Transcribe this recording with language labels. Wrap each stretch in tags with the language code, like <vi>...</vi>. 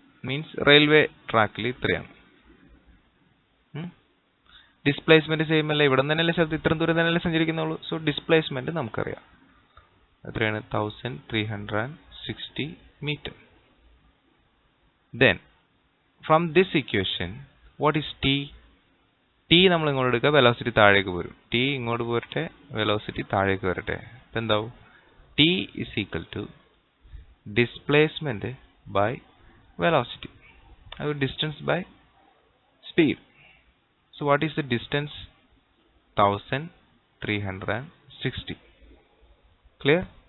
<ml>Means railway ട്രാക്കിൽ ഇത്രയാണ്. Displacement same അല്ല, ഇവിടെ തന്നെയല്ലേ സ്ഥലത്ത് ഇത്രയും ദൂരം തന്നെയല്ലേ സഞ്ചരിക്കുന്നുള്ളൂ. സോ ഡിസ്പ്ലേസ്മെന്റ് നമുക്കറിയാം എത്രയാണ്?</ml> <en>1360 meter. Then from this equation what is t?</en> <ml>t നമ്മൾ ഇങ്ങോട്ട് എടുക്കുക, വെലോസിറ്റി താഴേക്ക് വരും. t ഇങ്ങോട്ട് പോരട്ടെ, വെലോസിറ്റി താഴേക്ക് വരട്ടെ. അപ്പോൾ എന്താവും?</ml> <en>t is equal to displacement by velocity.</en> <ml>അത്</ml> <en>distance by speed. So what is the distance? 1360. Clear?</en>